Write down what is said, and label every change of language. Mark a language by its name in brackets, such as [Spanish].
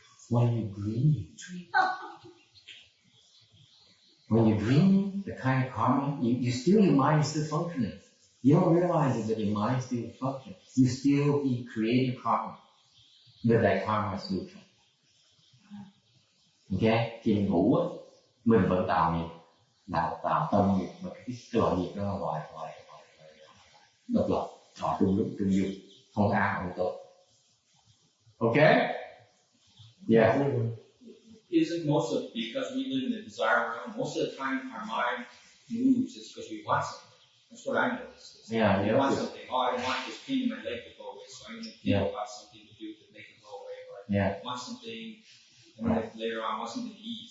[English] When you dream. When you dream, the kind of karma, your mind is still functioning. You don't realize that your mind still functions. You still be creating karma. But that karma is neutral. Okay? [Vietnamese] Khi mình ngủ á, mình vẫn tạo nghiệp, tạo tâm nghiệp, mà cái loại nghiệp đó là loại độc lập, họ trung dung, không ác không tốt. [English] Okay? Yeah. Isn't most of because we live in the desire realm, most of the time our mind moves is because we want something. That's what I noticed. Yeah, we want something. Oh, I want this pain in my leg to go away, so I'm going to think about something to do to make it go away. Or I want something, and then later on I want something to eat.